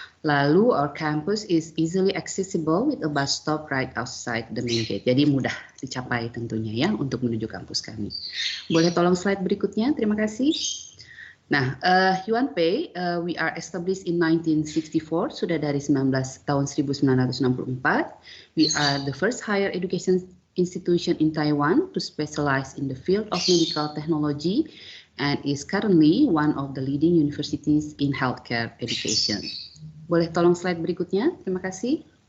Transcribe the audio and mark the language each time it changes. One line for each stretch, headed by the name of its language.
English: Lalu our campus is easily accessible with a bus stop right outside the main gate.
Indonesian: Jadi mudah dicapai tentunya ya untuk menuju kampus kami. Boleh tolong slide berikutnya, terima kasih. Nah, Yuan Pei,
English: we are established in 1964,
Indonesian: sudah dari tahun 1964.
English: We are the first higher education institution in Taiwan to specialize in the field of medical technology and is currently one of the leading universities in healthcare education.
Indonesian: Boleh tolong slide berikutnya, terima kasih.